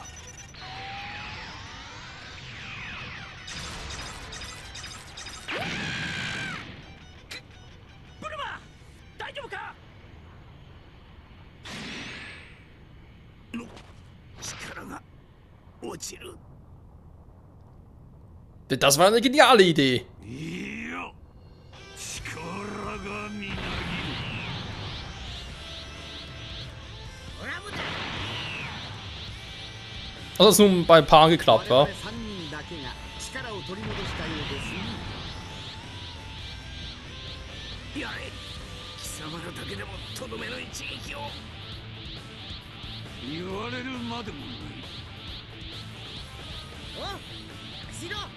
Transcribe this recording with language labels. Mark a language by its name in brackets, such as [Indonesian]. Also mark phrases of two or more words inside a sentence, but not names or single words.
[Japanese] ブルマ、大丈夫か。力が落ちる。 [German] Das war eine geniale Idee. [Japanese] いや力がみなぎる。オラムだ。 [German] Also das ist nun bei ein paar geklappt, [Japanese] 我 wa? 々3人だけが力を取り戻したようですね。やれ、貴様らだけでもとどめの一撃を。言われるまでもない。お、しろ。